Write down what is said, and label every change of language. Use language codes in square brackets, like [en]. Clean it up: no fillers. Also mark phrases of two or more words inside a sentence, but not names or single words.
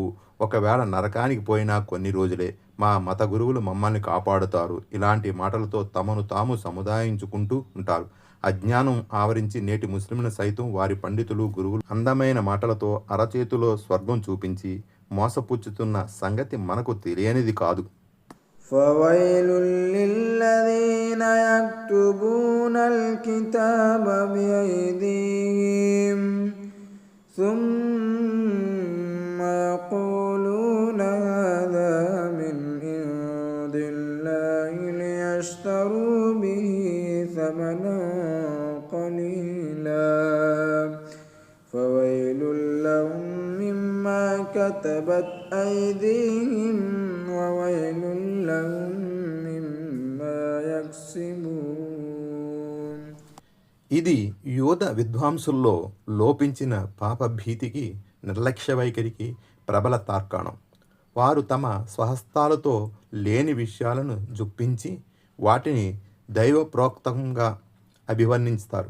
[te] ఒకవేళ నరకానికి పోయినా కొన్ని రోజులే. మా మత గురువులు మమ్మల్ని కాపాడుతారు. ఇలాంటి మాటలతో తమను తాము సముదాయించుకుంటూ ఉంటారు. అజ్ఞానం ఆవరించి నేటి ముస్లింలను సైతం వారి పండితులు, గురువులు అందమైన మాటలతో అరచేతిలో స్వర్గం చూపించి మోసపుచ్చుతున్న సంగతి మనకు తెలియనిది కాదు. [ar] فويل للذين يكتبون الكتاب بأيديهم ثم يقولون هذا من عند الله ليشتروا به ثمنا قليلا فويل لهم مما كتبت أيديهم وويل لهم مما يكسبون. [te] ఇది యోధ విద్వాంసుల్లో లోపించిన పాపభీతికి, నిర్లక్ష్య వైఖరికి ప్రబల తార్కాణం. వారు తమ స్వహస్తాలతో లేని విషయాలను జొప్పించి వాటిని దైవప్రోక్తంగా అభివర్ణిస్తారు.